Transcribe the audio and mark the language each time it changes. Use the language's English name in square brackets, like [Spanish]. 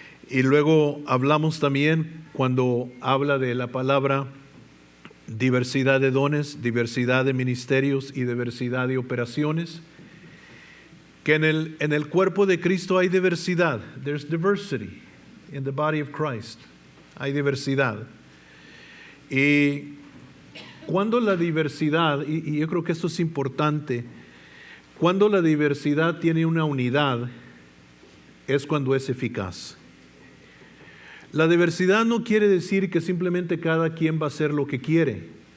[Spanish] Y luego hablamos también, cuando habla de la palabra diversidad de dones, diversidad de ministerios y diversidad de operaciones, que en el cuerpo de Cristo hay diversidad. [English] There's diversity in the body of Christ. [Spanish] Hay diversidad. Y cuando la diversidad, y yo creo que esto es importante, cuando la diversidad tiene una unidad, es cuando es eficaz. La diversidad no quiere decir que simplemente cada quien va a hacer lo que quiere.